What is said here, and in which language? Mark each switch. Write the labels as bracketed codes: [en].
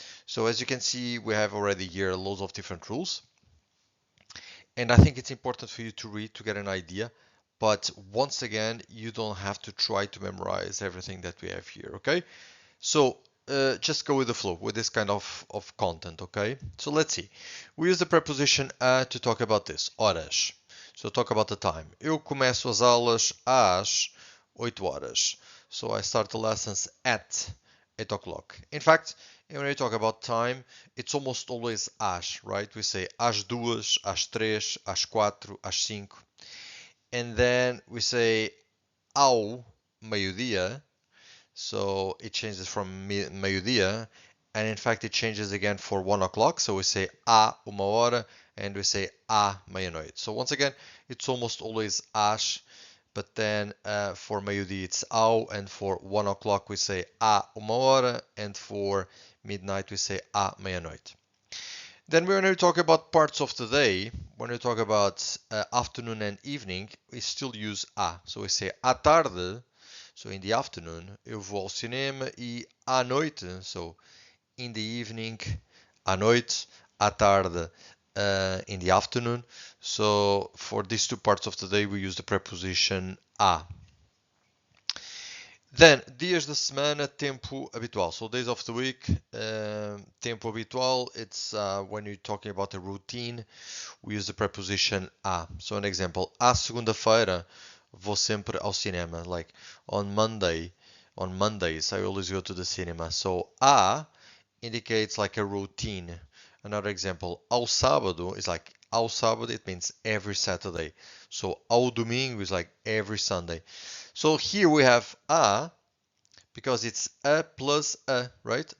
[en] So as you can see, we have already here loads of different rules. And I think it's important for you to read to get an idea. But once again, you don't have to try to memorize everything that we have here, okay? So just go with the flow with this kind of content, okay? So let's see. We use the preposition a to talk about this, horas. So talk about the time. [pt] Eu começo as aulas às 8 horas. [en] So I start the lessons at 8 o'clock. In fact, when we talk about time, it's almost always às, right? We say [pt] às duas, às três, às quatro, às cinco. [en] And then we say ao meio-dia. So it changes from meio-dia, and in fact it changes again for 1 o'clock. So we say a uma hora, and we say a meia-noite. So once again, it's almost always às, but then for meio-dia it's ao, and for 1 o'clock we say a uma hora, and for midnight we say a meia-noite. Then when we talk about parts of the day, when we talk about afternoon and evening, we still use a. So we say à tarde, so in the afternoon, [pt] eu vou ao cinema, e à noite, [en] so in the evening, à noite, à tarde, in the afternoon. So for these two parts of the day, we use the preposition a. Then, dias da semana, tempo habitual. So days of the week, tempo habitual, it's when you're talking about a routine, we use the preposition a. So an example, [pt] à segunda-feira, vou sempre ao cinema. [en] Like on Mondays, I always go to the cinema. So a indicates like a routine. Another example, ao sábado is like ao sábado, it means every Saturday. So ao domingo is like every Sunday. So here we have a because it's a plus a, right?